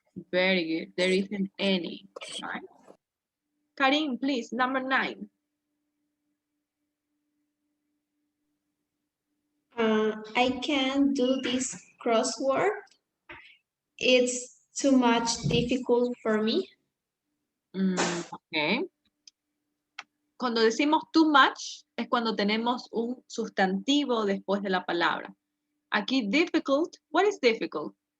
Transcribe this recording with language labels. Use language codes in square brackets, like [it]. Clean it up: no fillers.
[en] Very good. There isn't any, right? Karim, please, number 9. I can't do this crossword. It's too much difficult for me. Ok. [es] Cuando decimos too much es cuando tenemos un sustantivo después de la palabra. [en] Aquí difficult, what is difficult?